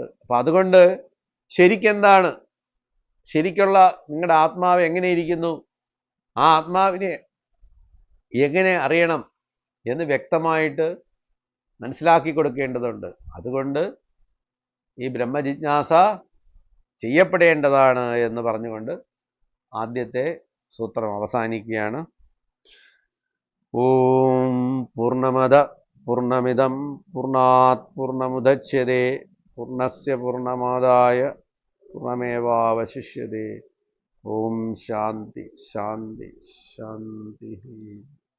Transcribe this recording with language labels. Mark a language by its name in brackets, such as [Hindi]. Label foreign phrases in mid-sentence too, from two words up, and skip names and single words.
[Malayalam] അപ്പം അതുകൊണ്ട് ശരിക്കെന്താണ്, ശരിക്കുള്ള നിങ്ങളുടെ ആത്മാവ് എങ്ങനെ ഇരിക്കുന്നു, ആ ആത്മാവിനെ എങ്ങനെ അറിയണം എന്ന് വ്യക്തമായിട്ട് മനസ്സിലാക്കി കൊടുക്കേണ്ടതുണ്ട്. അതുകൊണ്ട് ഈ ബ്രഹ്മജിജ്ഞാസ ചെയ്യപ്പെടേണ്ടതാണ് എന്ന് പറഞ്ഞുകൊണ്ട് ആദ്യത്തെ സൂത്രം അവസാനിക്കുകയാണ്. [Sanskrit] ഓം പൂർണ്ണമദ പൂർണ്ണമിദം പൂർണ്ണാത് പൂർണ്ണമുദച്യതേ പൂർണ്ണസ്യ പൂർണ്ണമാദായ പൂർണ്ണമേവാവശിഷ്യതേ. ഓം ശാന്തി ശാന്തി ശാന്തി.